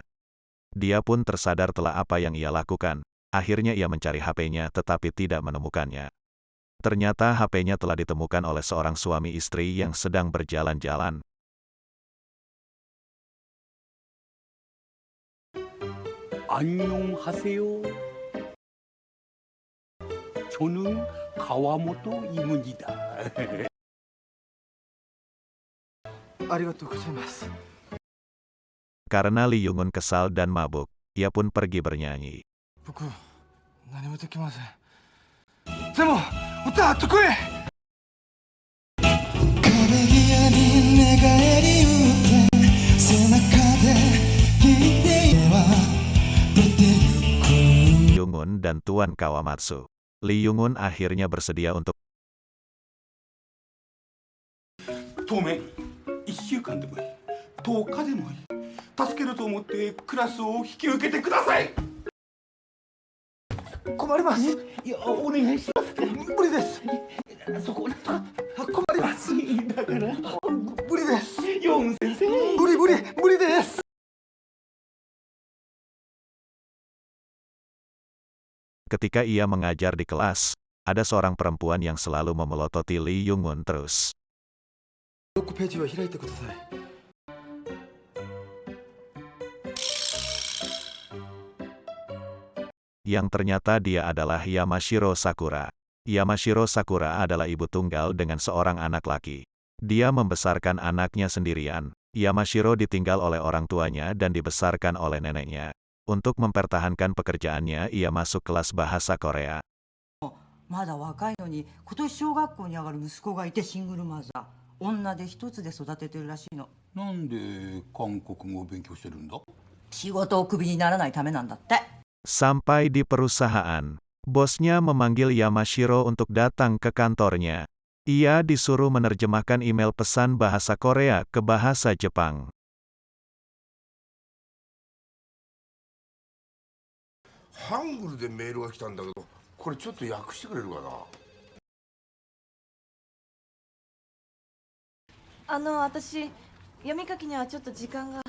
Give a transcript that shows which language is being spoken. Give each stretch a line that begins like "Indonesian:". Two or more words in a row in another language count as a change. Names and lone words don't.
Indonesian: Dia pun tersadar telah apa yang ia lakukan. Akhirnya ia mencari HP-nya tetapi tidak menemukannya. Ternyata HP-nya telah ditemukan oleh seorang suami istri yang sedang berjalan-jalan.
Korean: 안녕하세요. 저는 가와모토 이문이다.
Japanese: ありがとうございます
Indonesian: Karena Lee Young-un kesal dan mabuk, ia pun pergi bernyanyi.
Japanese: 僕何もできませんでも歌は得意 Young-un dan Tuan Kawamatsu.
Indonesian: Lee Young-un akhirnya bersedia untuk
Japanese: 当面1週間でもいい10日でもいい助けると思ってクラスを引き受けてください。困りますいや、お願いします。無理ですそこをなんとか。困りますだから無理ですヨン先生。無理です
Indonesian: ketika ia mengajar di kelas, ada seorang perempuan yang selalu memelototi Lee Young-un terus.
Japanese: ロックページを開いてください
Indonesian: Yang ternyata dia adalah Yamashiro Sakura. Yamashiro Sakura adalah ibu tunggal dengan seorang anak laki. Dia membesarkan anaknya sendirian, Yamashiro ditinggal oleh orang tuanya dan dibesarkan oleh neneknya. Untuk mempertahankan pekerjaannya, ia masuk kelas bahasa Korea.
Japanese: まだ若いのに今年小学校に上がる息子がいてシングルマザー女で一つで育ててるらしいの。なんで韓国語を勉強してるんだ？仕事をクビにならないためなんだって。
Indonesian: Sampai di perusahaan, bosnya memanggil Yamashiro untuk datang ke kantornya. Ia disuruh menerjemahkan email pesan bahasa Korea ke bahasa Jepang.
Japanese: ハングルでメールが来たんだけど、これちょっと訳してくれるかな。私読み書きにはちょっと時間が。